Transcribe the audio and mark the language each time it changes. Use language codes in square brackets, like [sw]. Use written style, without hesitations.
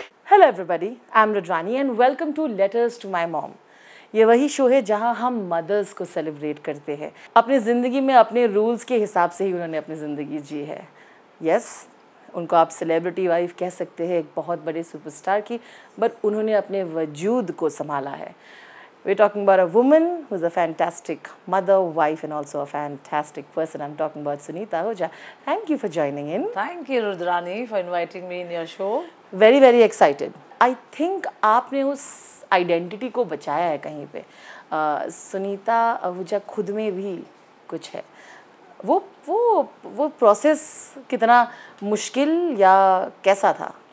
[en] Hello everybody, I am Rudrani and welcome to letters to my mom. [hi] ये वही show है जहां हम मदर्स को सेलिब्रेट करते हैं। अपनी ज़िंदगी में अपने रूल्स के हिसाब से ही उन्होंने अपनी ज़िंदगी जी है। यस, उनको आप सेलिब्रिटी वाइफ कह सकते हैं, एक बहुत बड़े सुपरस्टार की, बट उन्होंने अपने वजूद को संभाला है। [en] We're talking about a woman who's a fantastic mother, wife, and also a fantastic person. I'm talking about Sunita Ahuja. Thank you for joining in. Thank you, Rudrani, for inviting me in your show. Very, very excited. I think [hi] आपने उस identity को बचाया है कहीं पे। सुनीता आहूजा खुद में भी कुछ है। वो प्रोसेस कितना मुश्किल या कैसा था?